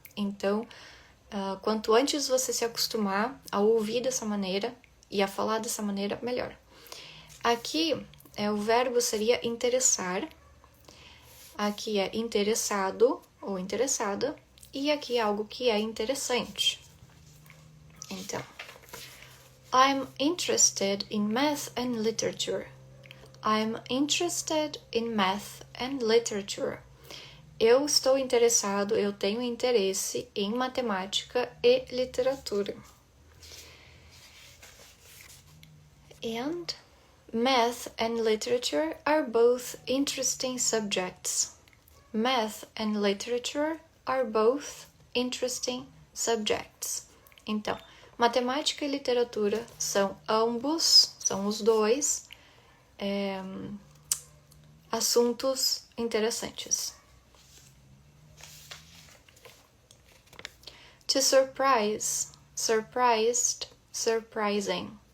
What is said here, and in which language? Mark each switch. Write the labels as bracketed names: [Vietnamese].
[Portuguese] Então, quanto antes você se acostumar a ouvir dessa maneira e a falar dessa maneira, melhor. Aqui, o verbo seria interessar. Aqui é interessado ou interessada. E aqui é algo que é interessante. [English] Então, I'm interested in math and literature. I'm interested in math and literature. [Portuguese] Eu estou interessado, eu tenho interesse em matemática e literatura. [English] And math and literature are both interesting subjects. Math and literature are both interesting subjects. [Portuguese] Então, matemática e literatura são os dois assuntos interessantes. [English] To surprise, surprised, surprising.